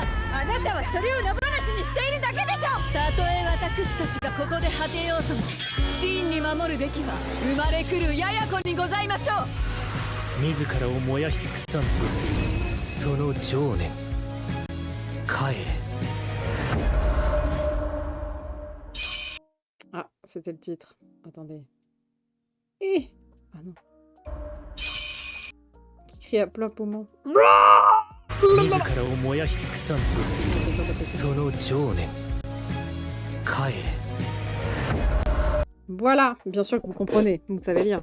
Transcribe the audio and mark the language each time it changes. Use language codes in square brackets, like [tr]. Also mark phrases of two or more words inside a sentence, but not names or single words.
[ja] あなたはそれを野放しにしているだけでしょ。たとえ私たちがここで果てようとも真に守るべきは生まれくるやや子にございましょう。自らを燃やし尽くさんとするその情念。帰れ。 [fr] Ah, c'était le titre. Attendez. Ah non. Qui crie à plein poumon. Voilà, bien sûr que vous comprenez, vous savez lire.